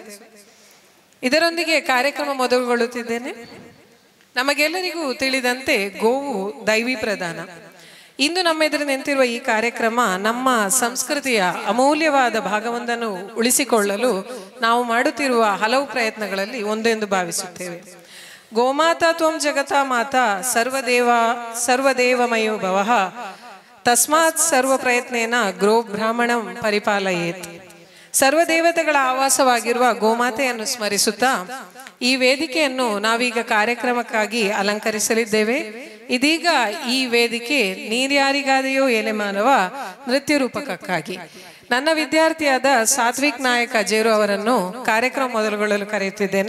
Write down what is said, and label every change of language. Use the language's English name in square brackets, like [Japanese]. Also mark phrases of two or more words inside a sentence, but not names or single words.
[Kannada] ಇದರೊಂದಿಗೆ ಕಾರ್ಯಕ್ರಮ ಮೊದಲುಗೊಳ್ಳುತ್ತಿದ್ದೇನೆ. ನಮಗೆಲ್ಲರಿಗೂ ತಿಳಿದಂತೆ ಗೋವು ದೈವಿ ಪ್ರಧಾನ. ಇಂದು ನಮ್ಮೆದುರು ನಿಂತಿರುವ ಈ ಕಾರ್ಯಕ್ರಮ ನಮ್ಮ ಸಂಸ್ಕೃತಿಯ ಅಮೂಲ್ಯವಾದ ಭಾಗವೊಂದನ್ನು ಉಳಿಸಿಕೊಳ್ಳಲು ನಾವು ಮಾಡುತ್ತಿರುವ ಹಲವು ಪ್ರಯತ್ನಗಳಲ್ಲಿ ಒಂದೆಂದು ಭಾವಿಸುತ್ತೇವೆ. [Sanskrit] ಗೋಮಾತಾ ತ್ವಂ ಜಗತಾ ಮಾತಾ ಸರ್ವದೇವಮಯೋ ಭವಃ ತಸ್ಮಾತ್ ಸರ್ವ ಪ್ರಯತ್ನೇನ ಗೋ ಬ್ರಾಹ್ಮಣಂ ಪರಿಪಾಲಯೇತ್. [Kannada] ಸರ್ವದೇವತೆಗಳ ಆವಾಸವಾಗಿರುವ ಗೋಮಾತೆಯನ್ನು ಸ್ಮರಿಸುತ್ತಾ ಈ ವೇದಿಕೆಯನ್ನು ನಾವೀಗ ಕಾರ್ಯಕ್ರಮಕ್ಕಾಗಿ ಅಲಂಕರಿಸಲಿದ್ದೇವೆ. ಇದೀಗ ಈ ವೇದಿಕೆ ನೀರ್ಯಾರಿಗಾದೆಯೋ ಎಲೆ ಮಾನವ ನೃತ್ಯ ರೂಪಕಕ್ಕಾಗಿ ನನ್ನ ವಿದ್ಯಾರ್ಥಿಯಾದ ಸಾತ್ವಿಕ್ ನಾಯಕ್ ಅಜೇರು ಅವರನ್ನು ಕಾರ್ಯಕ್ರಮ ಮೊದಲುಗೊಳ್ಳಲು ಕರೆಯುತ್ತಿದ್ದೇನೆ.